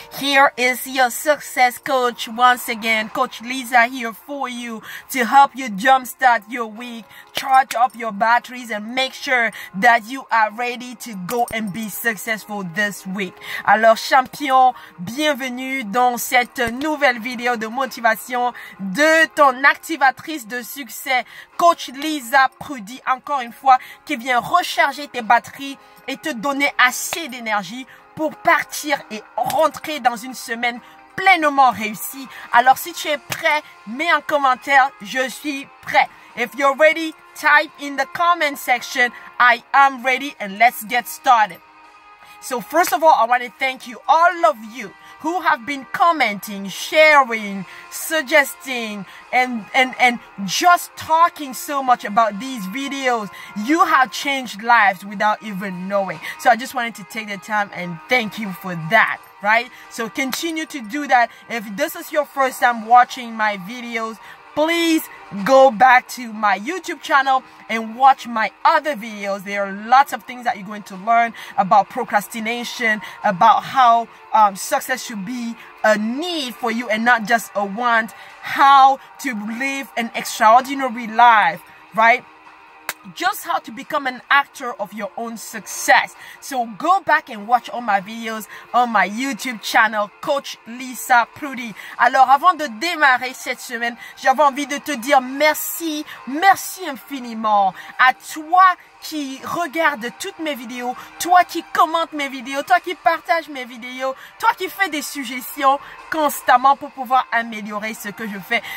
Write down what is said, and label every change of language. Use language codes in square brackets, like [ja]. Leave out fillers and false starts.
[en] Here is your success coach once again. Coach Lisa here for you to help you jumpstart your week, charge up your batteries and make sure that you are ready to go and be successful this week. [fr] Alors champion, bienvenue dans cette nouvelle vidéo de motivation de ton activatrice de succès, Coach Lisa Prudy, encore une fois, qui vient recharger tes batteries et te donner assez d'énergie pour partir et rentrer dans une semaine pleinement réussie. Alors si tu es prêt, mets en commentaire, je suis prêt. [en] If you're ready, type in the comment section, I am ready, and let's get started. So first of all, I want to thank you, all of you who have been commenting, sharing, suggesting, and just talking so much about these videos. You have changed lives without even knowing. So I just wanted to take the time and thank you for that, right? So continue to do that. If this is your first time watching my videos, please go back to my YouTube channel and watch my other videos. There are lots of things that you're going to learn about procrastination, about how success should be a need for you and not just a want, how to live an extraordinary life, right? Just how to become an actor of your own success. So go back and watch all my videos on my YouTube channel, Coach Lisa Prudy. [fr] Alors, avant de démarrer cette semaine, j'avais envie de te dire merci infiniment à toi qui regarde toutes mes vidéos, toi qui commente mes vidéos, toi qui partage mes vidéos, toi qui fais des suggestions constamment pour pouvoir améliorer ce que je fais.